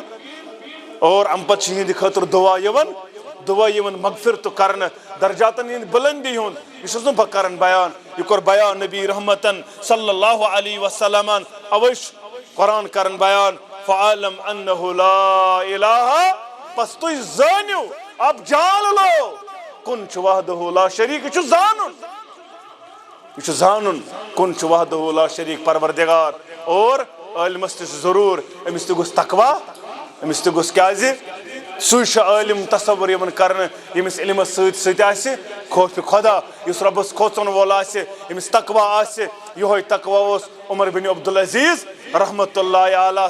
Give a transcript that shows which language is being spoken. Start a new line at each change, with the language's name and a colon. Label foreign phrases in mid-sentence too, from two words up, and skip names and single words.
Kashmiri: اور ام پتہٕ چھِ یِہنٛدِ خٲطرٕ دعا یِوان، دعا یِوان مغفرت کرنہٕ، درجاتن ہٕنٛدِ بلندی ہُنٛد. یہ چھُس نہٕ بہٕ کران بیان، یہ کوٚر بیان نبی رحمتن
Arabic: صلی اللہ علیہ وسلمن.
Kashmiri: اوے چھُ قرآن کران بیان
Arabic: فعلم انہ لا الہ،
Kashmiri: پس تُہۍ زٲنِو،
Urdu: اب جان لو
Kashmiri: کُن چھُ
Arabic: وحدہ لا شریک.
Kashmiri: یہ چھُ زانُن، یہ چھُ زانُن کُن چھُ
Arabic: وحدہ لا شریک
Kashmiri: پروردگار. اور عالمس تہِ چھُ ضروٗر، أمِس تہِ گوٚژھ تقوا، أمِس تہِ گوٚژھ کیازِ سُے چھُ عالم تصور یِوان کرنہٕ ییٚمِس علمس سۭتۍ سۭتۍ آسہِ خوفِ خۄدا، یُس رۄبس کھوژن وول آسہِ، ییٚمِس تقوا آسہِ. یِہوے تقوا اوس عمر بن عبدالعزیز
Arabic: رحمت اللہ علیہ.